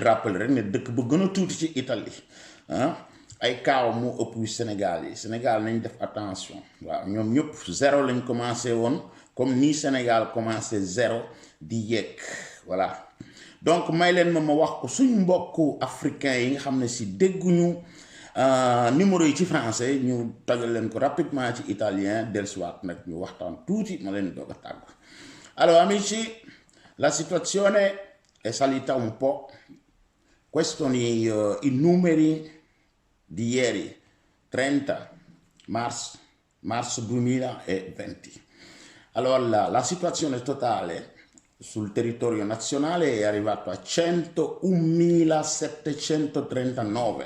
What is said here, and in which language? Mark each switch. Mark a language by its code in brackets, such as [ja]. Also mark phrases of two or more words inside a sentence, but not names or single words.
[wo] rappeler rek ne dëkk bu gën a tuuti ci Italie ay cas moo ëpp yu Sénégal yi Sénégal nañ def attention waaw ñoom ñëpp zéro lañ commencé woon comme ni Sénégal commencé zéro di yegg [fr] voilà donc [wo] may leen ma wax ko suñ mbokku africain yi nga xam ne si dégguñu numéro yi ci français ñu tagal leen ko rapidement ci italien dellusiwaat nag ñu waxtaan tuuti ma leen doog a tàggu. [it] Allora amici, la situazione è salita un po', questi sono i numeri di ieri 30 marzo 2020. Allora la situazione totale sul territorio nazionale è arrivato a 101.739.